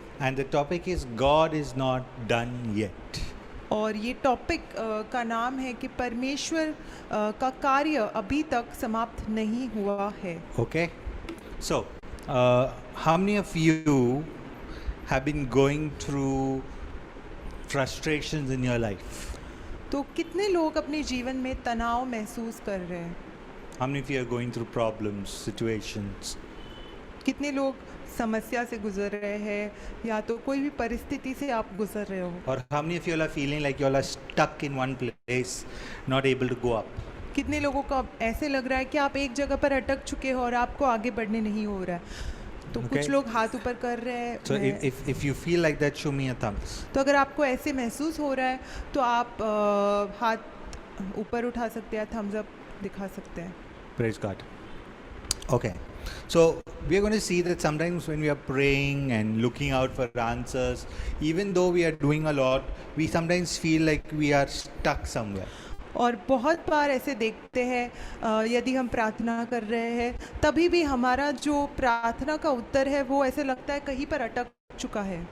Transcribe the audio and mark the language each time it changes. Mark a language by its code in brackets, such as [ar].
[en] And the topic is God is not done yet. [hi] और ये topic का नाम है कि परमेश्वर का कार्य अभी तक समाप्त नहीं हुआ है। [en] Okay. So, how many of you have been going through frustrations in your life? [hi] तो कितने लोग अपने जीवन में तनाव महसूस कर रहे हैं? [en] How many of you are going through problems, situations? [hi] कितने लोग समस्या से गुजर रहे हैं या तो कोई भी परिस्थिति से आप गुजर रहे हो? [en] Or how many of you are feeling like you all are stuck in one place, not able to go up? [hi] कितने लोगों का ऐसे लग रहा है कि आप एक जगह पर अटक चुके हो और आपको आगे बढ़ने नहीं हो रहा है? तो [en] Okay. [hi] कुछ लोग हाथ ऊपर कर रहे हैं। [en] So if you feel like that, show me a thumbs. [hi] तो अगर आपको ऐसे महसूस हो रहा है तो आप हाथ ऊपर उठा सकते हैं, थम्स अप दिखा सकते हैं। [en] Praise God. Okay. So we are going to see that sometimes when we are praying and looking out for answers, even though we are doing a lot, we sometimes feel like we are stuck somewhere. [hi] और बहुत बार ऐसे देखते हैं यदि हम प्रार्थना कर रहे हैं तभी भी हमारा जो प्रार्थना का उत्तर है वो ऐसे लगता है कहीं पर अटक चुका है।